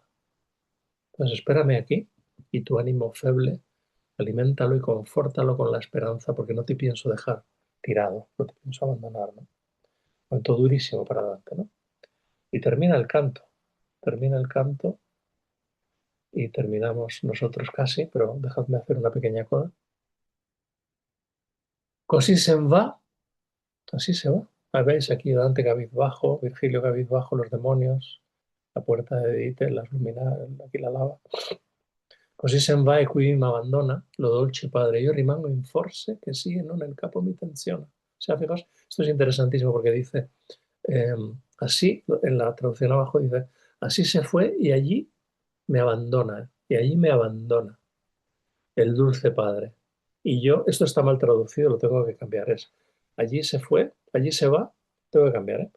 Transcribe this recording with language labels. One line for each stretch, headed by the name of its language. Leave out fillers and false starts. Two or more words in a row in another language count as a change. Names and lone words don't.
Spanish: Entonces espérame aquí y tu ánimo feble, aliméntalo y confórtalo con la esperanza, porque no te pienso dejar tirado, no te pienso abandonar, ¿no? Cuento durísimo para adelante, ¿no? Y termina el canto y terminamos nosotros casi, pero dejadme hacer una pequeña coda.
Italian: Così se va,
Spanish: así se va. Ah, veis aquí Dante cabizbajo, Virgilio cabizbajo, los demonios, la puerta de Dite, las luminarias, aquí la lava.
Italian: Così se va e qui mi abbandona, lo dolce padre, io rimango in forse che sì e non nel capo mi tensiona.
Spanish: O sea, fijaos, esto es interesantísimo porque dice, así, en la traducción abajo dice, así se fue y allí me abandona, y allí me abandona el dulce padre. Y yo, esto está mal traducido, lo tengo que cambiar, es, allí se fue, allí se va, tengo que cambiar, ¿eh?